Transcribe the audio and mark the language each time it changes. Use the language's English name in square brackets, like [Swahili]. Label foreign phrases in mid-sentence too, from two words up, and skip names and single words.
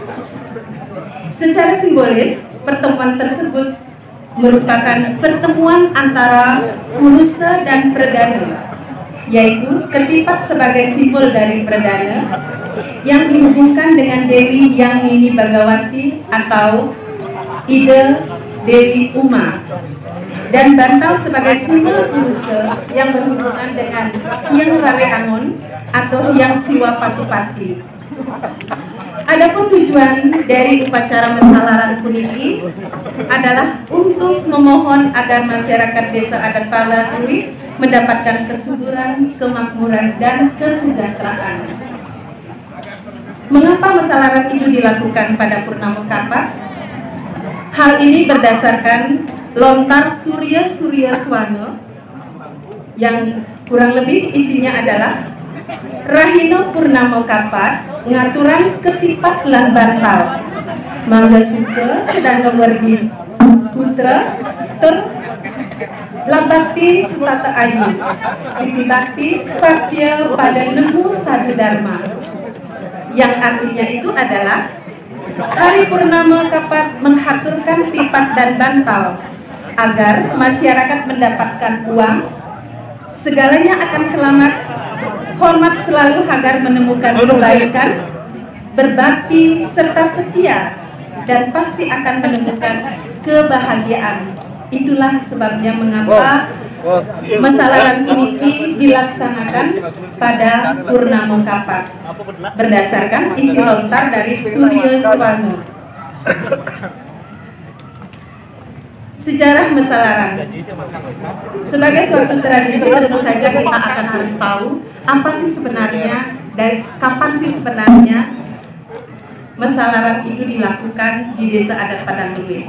[Indonesian] Secara simbolis, pertemuan tersebut merupakan pertemuan antara Purusa dan Perdana, yaitu ketipak sebagai simbol dari Perdana yang dihubungkan dengan Dewi Hyang Nini Bahagawanti atau Ide Dewi Uma, dan bantal sebagai simbol Purusa yang berhubungan dengan Hyang Rare Angon atau Hyang Siwa Pasupati. Adapun tujuan dari upacara mesalaran puniki adalah untuk memohon agar masyarakat desa adat Padang Luwih mendapatkan kesuburan, kemakmuran, dan kesejahteraan. Mengapa mesalaran itu dilakukan pada Purnama Kapat? Hal ini berdasarkan lontar Surya Swana yang kurang lebih isinya adalah [Balinese] Rahina Purnama Kapat ngaturan ketipak lan bantal mangga suka sedang ngewerdi putra ter labakti setata ayu stiti bakti satya pada nemu sadu dharma, [Indonesian] yang artinya itu adalah hari Purnama Kapat menghaturkan tipak dan bantal agar masyarakat mendapatkan uang, segalanya akan selamat, hormat selalu agar menemukan kebaikan, berbakti serta setia, dan pasti akan menemukan kebahagiaan. Itulah sebabnya mengapa mesalaran puniki dilaksanakan pada Purnama Kapat berdasarkan isi lontar dari Surya Swana. Sejarah mesalaran sebagai suatu tradisi, tentu saja kita akan harus tahu apa sih sebenarnya, dari kapan sih sebenarnya mesalaran itu dilakukan di desa adat Padang Luwih.